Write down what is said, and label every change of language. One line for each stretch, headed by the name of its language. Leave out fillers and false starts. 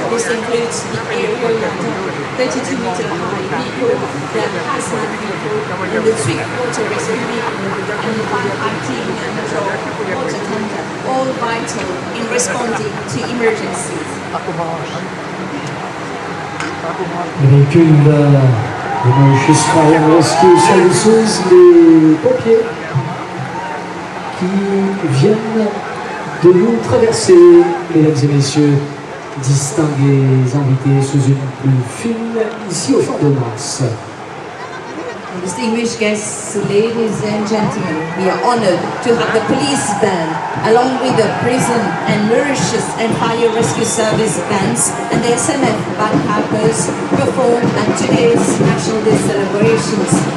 English: This includes the aerial ladder, 32-meter high vehicle, the hazmat vehicle, and the swift-water rescue vehicle, and the firefighting water tender, all vital in responding to emergencies.
French: Les véhicules de Mauritius Fire and Rescue Services, les pompiers qui viennent de nous traverser, mesdames et messieurs, distingués invités sous une pluie fine, ici au Champ de Mars.
English: Distinguished guests, ladies and gentlemen, we are honored to have the police band, along with the prison and Mauritius and Fire Rescue Service bands and the SMF bagpipers perform at today's National Day celebrations.